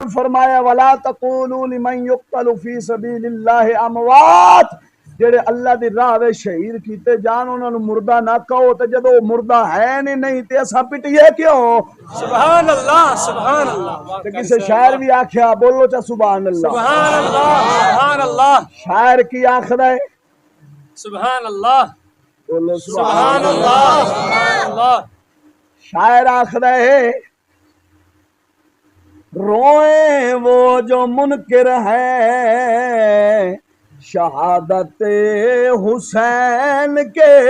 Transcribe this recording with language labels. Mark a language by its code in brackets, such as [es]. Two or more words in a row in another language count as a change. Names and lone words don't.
[ar] فرمایا ولا تقولوا لمن يقتل في سبيل الله اموات، [pa] جڑے اللہ دی راہ وچ شہید کیتے جان انہاں نو مردہ نہ کہو، تے جدوں مردہ ہے نہیں تے اساں پٹیے کیوں؟ [ar] سبحان اللہ سبحان اللہ۔ [pa] تے کسے شاعر بھی آکھیا بولو چا [ar] سبحان اللہ سبحان اللہ سبحان اللہ۔ [pa] شاعر کی آخدا ہے [ar] سبحان اللہ [pa] بولو [ar] سبحان اللہ سبحان اللہ۔ [pa] شاعر آخدا ہے [ur] روئیں وہ جو منکر ہے شہادت حسین کے،